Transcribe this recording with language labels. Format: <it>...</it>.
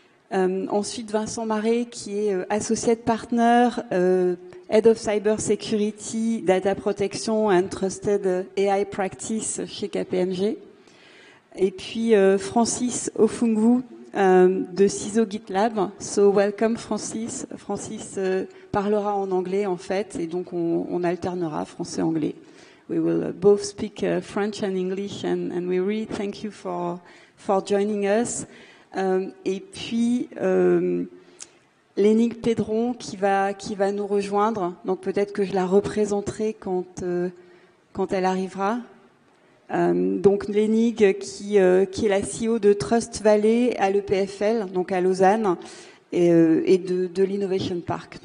<fr>Ensuite, Vincent Marais, qui est Associate Partner, Head of Cyber Security, Data Protection and Trusted AI Practice chez KPMG. Et puis, Francis Ofungu, de CISO GitLab.</fr> <en>So, welcome Francis.</en> <fr>Francis parlera en anglais, en fait, et donc on alternera français-anglais.</fr> <en>We will both speak French and English, and we really thank you for joining us.</en> <fr>Et puis Lénigue Pédron qui va nous rejoindre. Donc peut-être que je la représenterai quand elle arrivera. Donc Lénigue qui est la CEO de Trust Valley à l'EPFL, donc à Lausanne, et de l'Innovation Park.</fr>